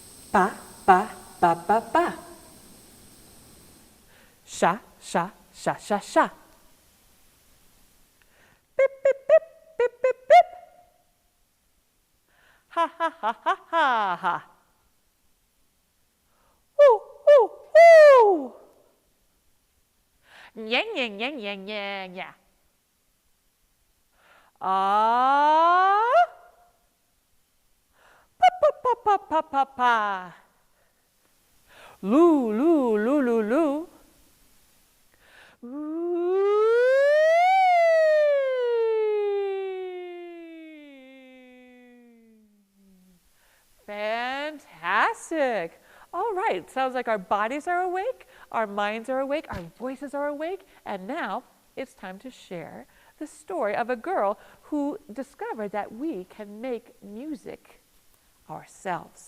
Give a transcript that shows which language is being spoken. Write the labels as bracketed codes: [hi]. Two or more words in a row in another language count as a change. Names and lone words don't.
[en] Ba, ba, ba, ba, ba. Sha, sha, sha, sha, sha. Bip, bip, bip, bip, bip, bip. Ha, ha, ha, ha, ha, ha. Woo, woo, woo. Nya, nya, nya, nya, nya, nya. Ah. Pa, pa, pa, pa, pa, pa, pa. Loo, loo, loo, loo, loo. Fantastic. All right, sounds like our bodies are awake, our minds are awake, our voices are awake, and now it's time to share the story of a girl who discovered that we can make music ourselves.